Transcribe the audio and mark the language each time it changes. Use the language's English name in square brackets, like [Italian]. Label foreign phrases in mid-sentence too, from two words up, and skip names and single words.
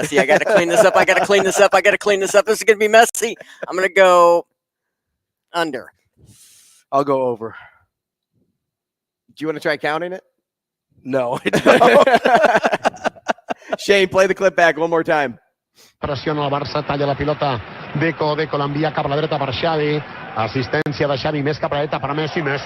[English] I got to clean this up. This is going to be messy. I'm going to go under. I'll go over. Do you want to try counting it? No, I don't. Shane, play the clip back one more time. [Catalan] Pressiona el Barça, talla la pilota. Deco l'envia cap a la dreta per Xavi. Assistència de Xavi, més cap a la dreta per Messi.